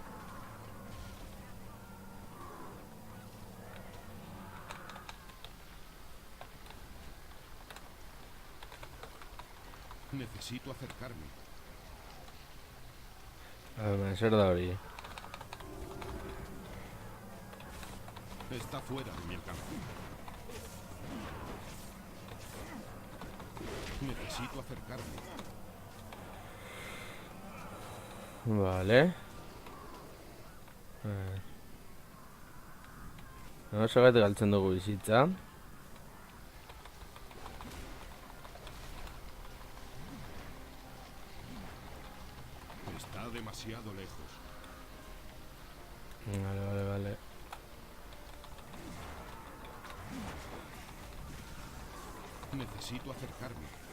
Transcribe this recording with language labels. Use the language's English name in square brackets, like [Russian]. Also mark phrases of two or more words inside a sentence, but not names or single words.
[Spanish] Necesito acercarme. [Basque] Zer da hori. [Spanish] Está fuera de mi alcance. Necesito acercarme. Vale. [Basque] Zergatik galtzen dugu bizitza. [Spanish] Está demasiado lejos. Vale. Necesito acercarme.